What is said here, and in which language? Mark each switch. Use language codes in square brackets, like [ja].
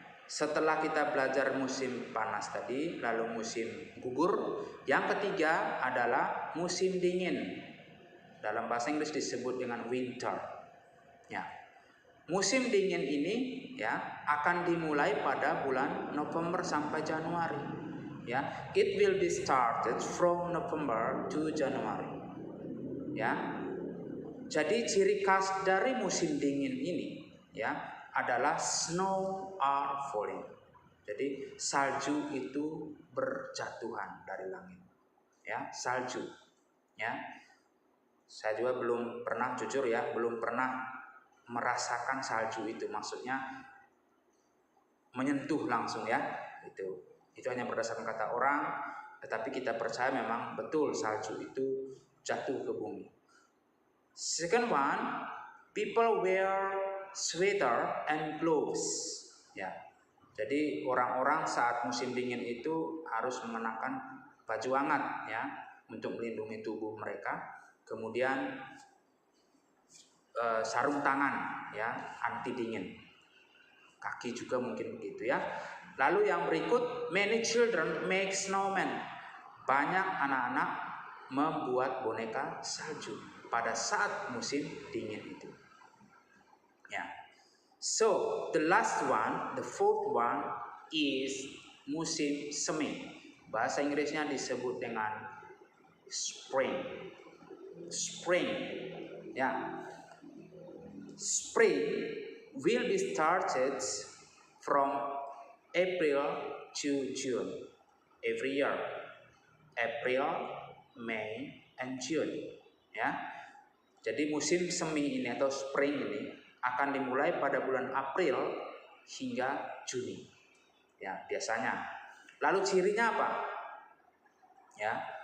[id] Setelah kita belajar musim panas tadi, lalu musim gugur, yang ketiga adalah musim dingin. Dalam bahasa Inggris disebut dengan winter. Ya. Musim dingin ini ya akan dimulai pada bulan November sampai Januari. [en] Ya, it will be started from November to January. [id] Ya. Jadi ciri khas dari musim dingin ini ya adalah [en] snow are falling. [id] Jadi salju itu berjatuhan dari langit. Ya, salju. Ya. Saya juga belum pernah, jujur ya, belum pernah merasakan salju itu. Maksudnya menyentuh langsung ya. Itu hanya berdasarkan kata orang, tetapi kita percaya memang betul salju itu jatuh ke bumi. [en] Second one, people wear sweater and gloves. [id] Ya. Jadi orang-orang saat musim dingin itu harus mengenakan baju hangat ya untuk melindungi tubuh mereka. Kemudian sarung tangan ya anti dingin. kaki juga mungkin begitu ya. Lalu yang berikut, [en] many children make snowmen. [id] Banyak anak-anak membuat boneka salju pada saat musim dingin itu. Ya. [en] So the last one, the fourth one is [id] musim semi. Bahasa Inggrisnya disebut dengan spring. [en] Spring. Ya. Spring will be started from April to June every year. April, May, and June. Ya. [id] Jadi musim semi ini atau spring ini akan dimulai pada bulan April hingga Juni. Ya, biasanya. Lalu cirinya apa? Ya.